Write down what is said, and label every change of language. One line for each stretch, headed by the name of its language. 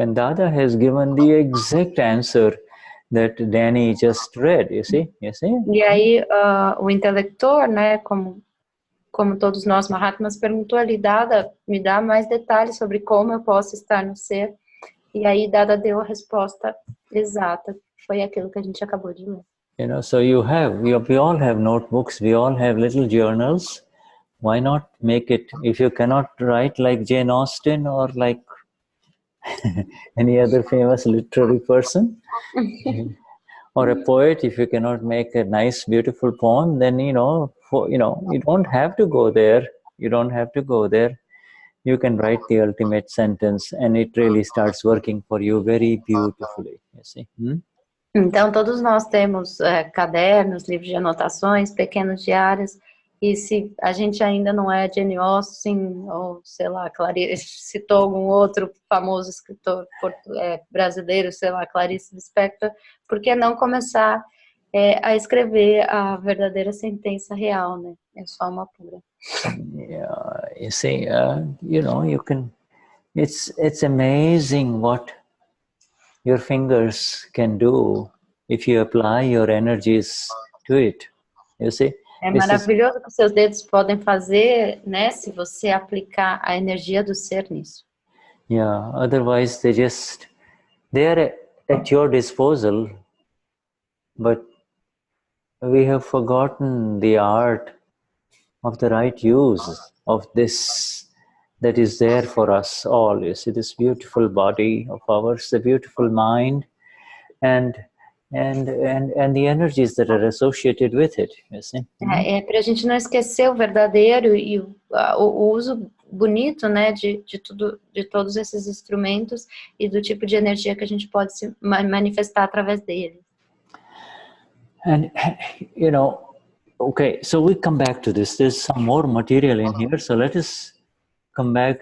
English: And Dada has given the exact answer that Danny just read, you see?
Portuguese: E aí, o interlocutor, né, como todos nós Mahatmas, perguntou ali, Dada, me dá mais detalhes sobre como eu posso estar no ser. E aí Dada deu a resposta exata, foi aquilo que a gente acabou de ler.
English: So we all have notebooks, we all have little journals. Why not make it, if you cannot write like Jane Austen or like any other famous literary person, or a poet, if you cannot make a nice, beautiful poem, then, you don't have to go there. You don't have to go there. You can write the ultimate sentence and it really starts working for you very beautifully, you see.
Portuguese: Então, todos nós temos cadernos, livros de anotações, pequenos diários, e se a gente ainda não é Jane Austen, ou sei lá, citou algum outro famoso escritor brasileiro, sei lá, Clarice Lispector, por que não começar a escrever a verdadeira sentença real, né? É só uma pura.
English: Yeah, you see, you can, it's amazing what your fingers can do if you apply your energies to it, you see.
Portuguese: É maravilhoso o que seus dedos podem fazer, né, se você aplicar a energia do ser nisso.
English: Yeah, otherwise they are at your disposal, but we have forgotten the art of the right use of this that is there for us all. You see, this beautiful body of ours, the beautiful mind, and the energies that are associated with it, you see.
Portuguese: Para a gente não esquecer o verdadeiro e o uso bonito, né, de todos esses instrumentos e do tipo de energia que a gente pode se manifestar através dele.
English: And okay, so we come back to this. There's some more material in here, so let us come back.